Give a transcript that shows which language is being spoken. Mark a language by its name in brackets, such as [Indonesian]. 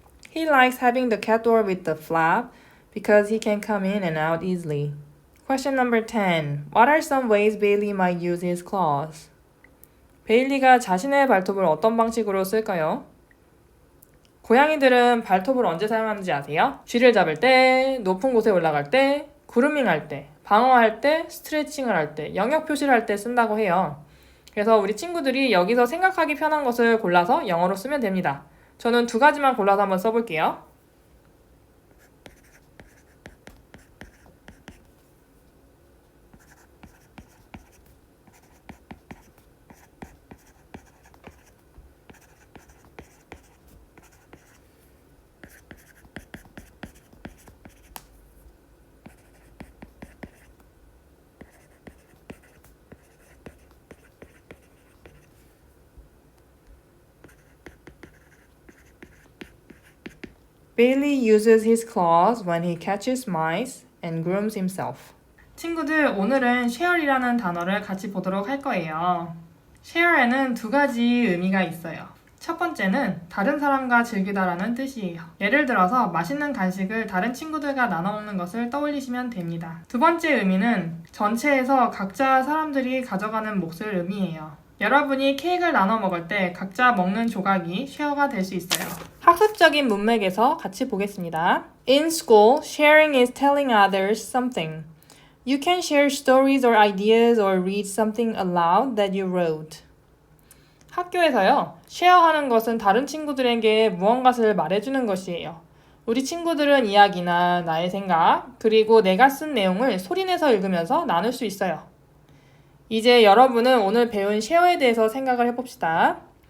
[English] He likes having the cat door with the flap because he can come in and out easily. Question number 10. What are some ways Bailey might use his claws? [Korean] 베일리가 자신의 발톱을 어떤 방식으로 쓸까요? 고양이들은 발톱을 언제 사용하는지 아세요? 쥐를 잡을 때, 높은 곳에 올라갈 때, 그루밍 할 때, 방어할 때, 스트레칭을 할 때, 영역 표시를 할 때 쓴다고 해요. 그래서 우리 친구들이 여기서 생각하기 편한 것을 골라서 영어로 쓰면 됩니다. 저는 2가지만 골라서 한번 써볼게요. [English] Bailey uses his claws when he catches mice and grooms himself. [Korean] 친구들, 오늘은 share이라는 단어를 같이 보도록 할 거예요. share에는 2가지 의미가 있어요. 첫 번째는 다른 사람과 즐기다라는 뜻이에요. 예를 들어서 맛있는 간식을 다른 친구들과 나눠 먹는 것을 떠올리시면 됩니다. 2번째 의미는 전체에서 각자 사람들이 가져가는 몫을 의미해요. 여러분이 케이크를 나눠 먹을 때 각자 먹는 조각이 쉐어가 될 수 있어요. 학습적인 문맥에서 같이 보겠습니다. [English] In school, sharing is telling others something. You can share stories or ideas or read something aloud that you wrote. [Korean] 학교에서요, 쉐어하는 것은 다른 친구들에게 무언가를 말해주는 것이에요. 우리 친구들은 이야기나 나의 생각, 그리고 내가 쓴 내용을 소리내서 읽으면서 나눌 수 있어요. 이제 여러분은 오늘 배운 쉐어에 대해서 생각을 해봅시다.